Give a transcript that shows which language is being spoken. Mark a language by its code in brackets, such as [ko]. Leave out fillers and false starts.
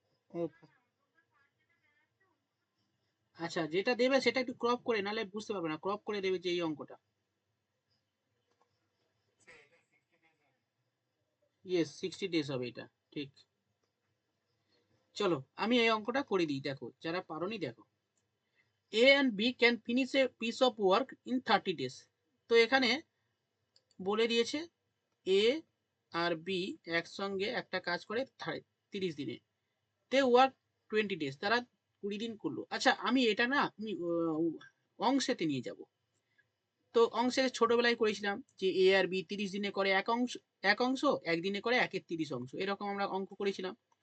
[bn] ও আচ্ছা, যেটা দেবে সেটা একটু ক্রপ করে, নাহলে বুঝতে পারবে না। ক্রপ করে দেবে যে এই অঙ্কটা। ইয়েস, 60 ডেজ হবে এটা, ঠিক। চলো আমি এই অঙ্কটা করে দিই, দেখো যারা পারোনি দেখো। [en] A and B can finish a piece of work in 30 days. [bn] তো এখানে বলে দিয়েছে A আর B একসঙ্গে একটা কাজ করে 30 দিনে। [en] They work 20 days. [bn] তারা 20 দিন করলো। আচ্ছা, আমি এটা না, আমি অংশেতে নিয়ে যাব। তো অংশে ছোটবেলায় করেছিলাম যে A আর B 30 দিনে করে এক অংশ, একদিনে করে 1-এর 30 অংশ, এরকম আমরা অঙ্ক করেছিলাম।